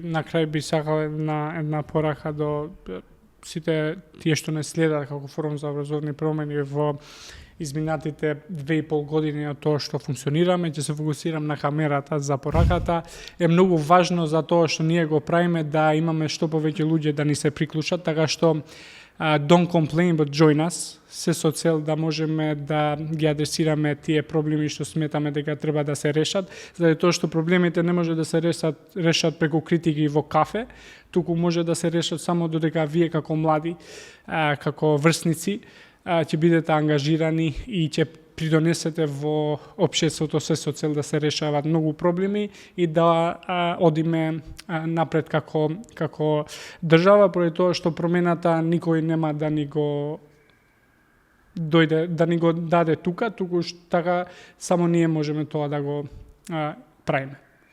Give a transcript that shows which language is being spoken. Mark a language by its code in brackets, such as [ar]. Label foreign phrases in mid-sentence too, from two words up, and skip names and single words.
[mk] На крај би сакал една порака до сите тие што не следат како форум за образовни промени во изминатите 2,5 години од тоа што функционираме. Ќе се фокусирам на камерата за пораката. Е многу важно за тоа што ние го правиме да имаме што повеќе луѓе да ни се приклучат, така што [en] don't complain but join us, [mk] се со цел да можеме да ги адресираме тие проблеми што сметаме дека треба да се решат, заради тоа што проблемите не може да се решат преку критики во кафе, туку може да се решат само додека вие како млади, како врсници, ќе бидете ангажирани и ќе придонесете во општеството се со цел да се решават многу проблеми и да одиме напред како држава, поради тоа што промената никој нема да ни го дојде, да ни го даде туку така само ние можеме тоа да го правиме.